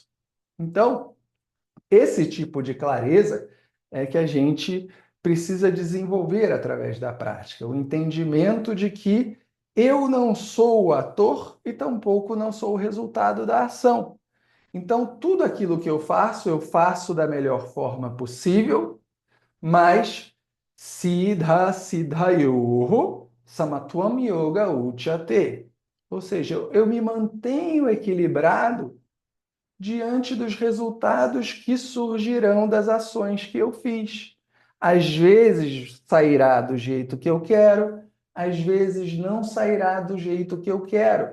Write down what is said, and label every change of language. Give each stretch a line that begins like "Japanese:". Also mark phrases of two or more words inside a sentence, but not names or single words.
Portuguese: Então, esse tipo de clareza é que a gente precisa desenvolver através da prática, o entendimento de que eu não sou o ator e tampouco não sou o resultado da ação. Então, tudo aquilo que eu faço da melhor forma possível, mas
Sanskrit: siddha siddhayoho samatvam yoga uchyate.
Portuguese: Ou seja, eu me mantenho equilibrado diante dos resultados que surgirão das ações que eu fiz. Às vezes sairá do jeito que eu quero, às vezes não sairá do jeito que eu quero.